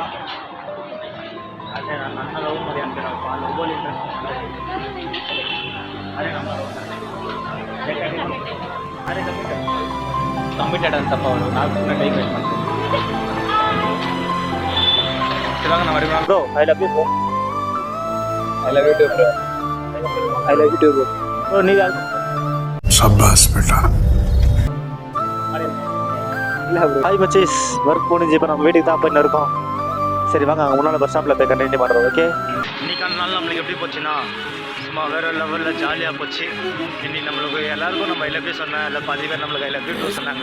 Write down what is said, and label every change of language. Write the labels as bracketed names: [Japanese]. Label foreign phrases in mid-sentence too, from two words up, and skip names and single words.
[Kannada] ಅದೇ ನನ್ನ ಲವ್ ಮಾಡಿ ಅಂತೀರಪ್ಪ, ಲವ್ವಲ್ಲಿ ಇಂಟ್ರೆಸ್ಟ್ ಅದೇ ನಮ್ಮ ಅದೇ ಕಮಿಟೆಡ್ ಅಂತಪ್ಪ ಅವರು. ನಾವು ಸುಮ್ಮನೆ [English] time waste [Kannada] ಮಾಡ್ತೀವಿ. ಇವಾಗ ನಾವು ಅಡಿಗೆ [English] bro I love you bro. I love you too bro. I love you too bro. [Kannada] ಬ್ರೋ ನೀವು ಯಾರು? [Hindi] शाबाश बेटा. [Tamil] ஹாய் பச்சீஸ், ஒர்க் முடிஞ்சு இப்போ நம்ம வீட்டுக்கு தான் போயின்னு இருக்கோம். சரி வாங்க, அங்கே முன்னால் [English] bus stopல் [Tamil] போய் கண்டினியூ பண்ணுறோம். ஓகே, இன்னைக்கு அந்த நாள் நம்மளுக்கு எப்படி போச்சுன்னா சும்மா வேறு லெவலில் ஜாலியாக போச்சு. இன்னைக்கு நம்மளுக்கு எல்லாருக்கும் நம்ம [English] I love you [Tamil] சொன்னேன். இல்லை பாதி பேர் நம்மளுக்கு [English] I love you too [Tamil] சொன்னாங்க.